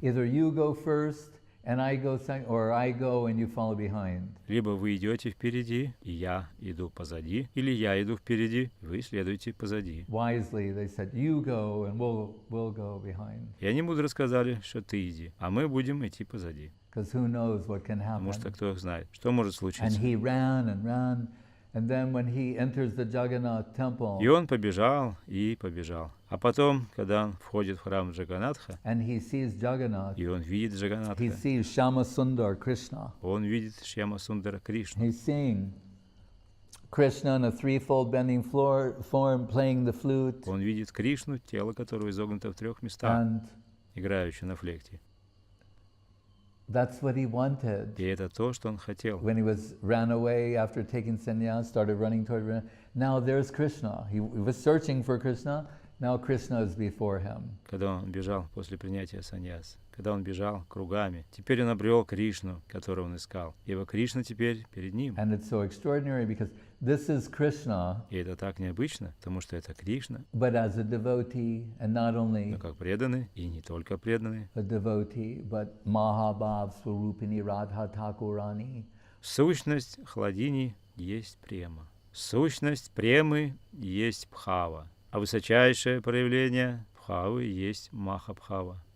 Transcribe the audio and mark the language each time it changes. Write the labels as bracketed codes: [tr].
[en] either you go first and I go second, or I go and you follow behind. [ru] Либо вы идете впереди, и я иду позади, или я иду впереди, и вы следуете позади. [en] Wisely, they said, you go and we'll go behind. [ru] И они мудро сказали, что ты иди, а мы будем идти позади. [en] Because who knows what can [ru] Потому что [en] happen. [ru] кто их знает, что может [en] And [ru] случиться. [en] he ran and ran. And then when he enters the Jagannath temple, [ru] И он побежал и побежал. А потом, когда он входит в храм Джаганатха, [en] and he sees Jagannath, [ru] и он видит [en] he [ru] Джаганатха, [en] sees Shama Sundar Krishna. [ru] он видит Шьяма Сундара Кришну. [en] He's seeing Krishna in a threefold bending form playing the flute, [ru] Он видит Кришну, тело которого изогнуто в 3 местах, [en] and [ru] играющее на флекте. [en] that's what he wanted. [ru] И это то, что он хотел. [en] When he ran away after taking sannyas, started running toward. Now there's Krishna. He was searching for Krishna. Now Krishna is before him. [ru] Когда он бежал после принятия саньяс, когда он бежал кругами, теперь он обрел Кришну, которого он искал. Ибо Кришна теперь перед ним. [en] And it's so extraordinary because this is Krishna, [ru] И это так необычно, потому что это Кришна, [en] but as a devotee, and not only [ru] но как преданный, и не только преданный. [en] a devotee, but Mahabhav Swarupini Radha Thakurani. [ru] Сущность хладини есть према. Сущность премы есть бхава. А высочайшее проявление бхавы есть махабхава.